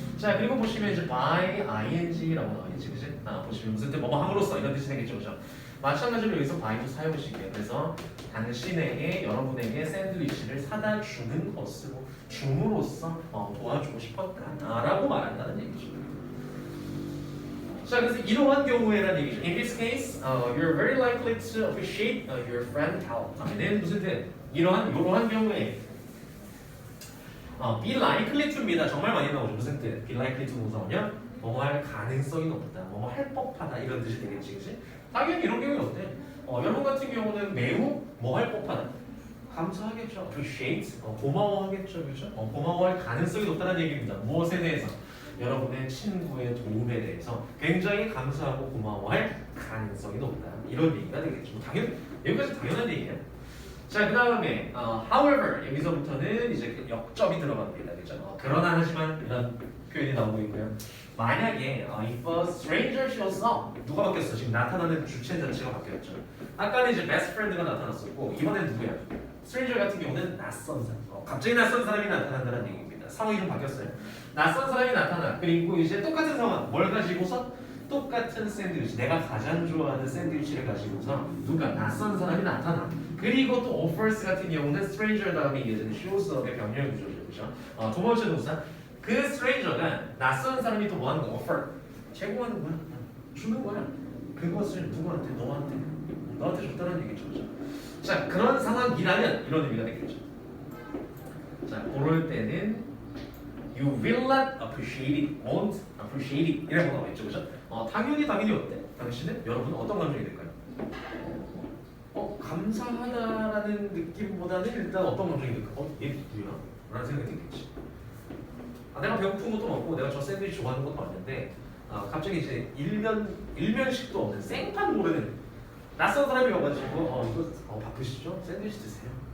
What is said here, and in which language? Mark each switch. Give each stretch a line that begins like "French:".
Korean: 자, 그리고 보시면 이제 by ing라고 나와 있지, 그지? 보시면 무슨 뜻 뭐뭐 함으로써 이런 뜻이 되겠죠, 그죠? 마찬가지로 여기서 by도 사용식이에요. 그래서 당신에게 여러분에게 샌드위치를 사다 주는 것으로 줌으로써 도와주고 싶었다라고 말한다는 얘기죠. 자, 그래서 이러한 경우에라는 얘기죠.
English: In this case, you're very likely to appreciate your friend's help.
Korean: 하면은 무슨 뜻? 이러한 경우에 be likely to입니다. 정말 많이 나오죠. 무슨 뜻? be likely to 무슨 뭐냐? 뭐뭐 할 가능성이 높다. 뭐뭐 할 법하다. 이런 뜻이 되겠지, 그치? 당연히 이런 경우에 어때? 여러분 같은 경우는 매우 뭐 할 법하다. 감사하겠죠. appreciate. 고마워하겠죠. 그죠? 고마워할 가능성이 높다는 얘기입니다. 무엇에 대해서? 여러분의 친구의 도움에 대해서 굉장히 감사하고 고마워할 가능성이 높다. 이런 얘기가 되겠죠. 여기까지 당연한 얘기예요. 자, 그 다음에 however 여기서부터는 이제 역점이 들어갑니다. 그죠? 그러나 하지만 이런 표현이 나오고 있고요. 만약에
English: if a stranger shows up
Korean: 누가 바뀌었어? 지금 나타나는 주체 자체가 바뀌었죠. 아까는 이제 best friend가 나타났었고 이번엔 누구야? stranger 같은 경우는 낯선 사람. 갑자기 낯선 사람이 나타난다는 얘기입니다. 상황이 좀 바뀌었어요. 낯선 사람이 나타나. 그리고 이제 똑같은 상황. 뭘 가지고서? 똑같은 샌드위치. 내가 가장 좋아하는 샌드위치를 가지고서 누가 낯선 사람이 나타나. 그리고 또 offers 같은 경우는 stranger 다음에 이어지는 shows up의 병렬 구조죠. 그렇죠? 두 번째 동사. 그 stranger가 낯선 사람이 또 뭐 하는 거야? offer. 제공하는 거야. 주는 거야. 그것을 누구한테? 너한테 줬다는 얘기죠. 그렇죠? 자, 그런 상황이라면 이런 의미가 되겠죠. 자, 그럴 때는
English: you will not appreciate it, won't appreciate it
Korean: 이라고 나와있죠, 그죠? 당연히 어때? 당신은 여러분 어떤 감정이 될까요? 감사하다라는 느낌보다는 일단 어떤 감정이 들까? 얘 누구야? 라는 생각이 들겠지. 내가 배고픈 것도 먹고 내가 저 샌드위치 좋아하는 것도 맞는데 갑자기 이제 일면식도 없는 생판 모르는 낯선 사람이 와가지고 이거 바쁘시죠? 샌드위치 드세요.